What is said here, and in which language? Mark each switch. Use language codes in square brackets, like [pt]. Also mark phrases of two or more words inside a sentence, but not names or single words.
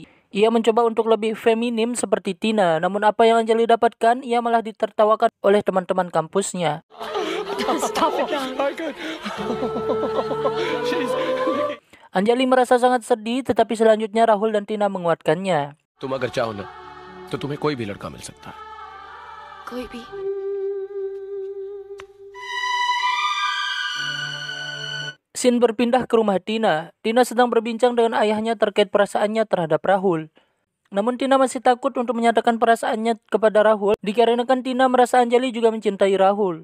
[id] Ia mencoba untuk lebih feminim seperti Tina, namun apa yang Anjali dapatkan, ia malah ditertawakan oleh teman-teman kampusnya. Anjali merasa sangat sedih, tetapi selanjutnya Rahul dan Tina menguatkannya. [hi] तुम अगर चाहो ना तो तुम्हें कोई भी लड़का मिल सकता है. कोई भी. [id] Scene berpindah ke rumah Tina. Tina sedang berbincang dengan ayahnya terkait perasaannya terhadap Rahul. Namun Tina masih takut untuk menyatakan perasaannya kepada Rahul, dikarenakan Tina merasa Anjali juga mencintai Rahul.